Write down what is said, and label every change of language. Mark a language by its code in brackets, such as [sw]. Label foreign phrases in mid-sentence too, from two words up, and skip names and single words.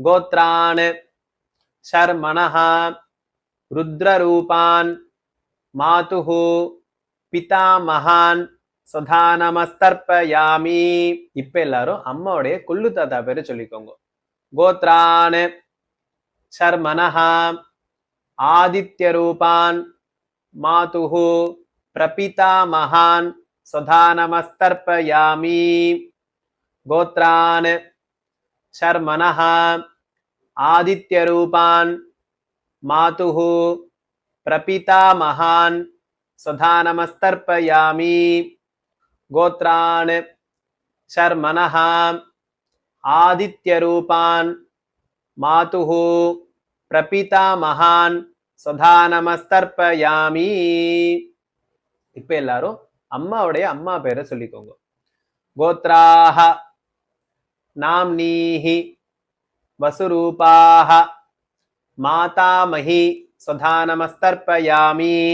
[sa] गोत्रान् शर्मणः रुद्ररूपान् मातुः पितामहान् स्वधा नमस्तर्पयामि. [ta] இப்ப எல்லாரும் அம்மாவுடைய கொள்ளு தாத்தா பேரு சொல்லிக்கோங்க. [sa] गोत्रान् शर्मणः आदित्यरूपान् मातुः प्रपितामहान् स्वधा नमस्तर्पयामि. गोत्रान् शर्मणः आदित्यरूपान् मातुः प्रपितामहान् स्वधा नमस्तर्पयामि. गोत्रान् शर्मणः आदित्यरूपान् मातुः प्रपितामहान् स्वधा नमस्तर्पयामि. [ta] இப்ப எல்லாரும் அம்மாவுடைய அம்மா பேரை சொல்லிக்கோங்க. [sa] गोत्राः नाम्नीः वसुरूपाः मातामहीः स्वधा नमस्तर्पयामि.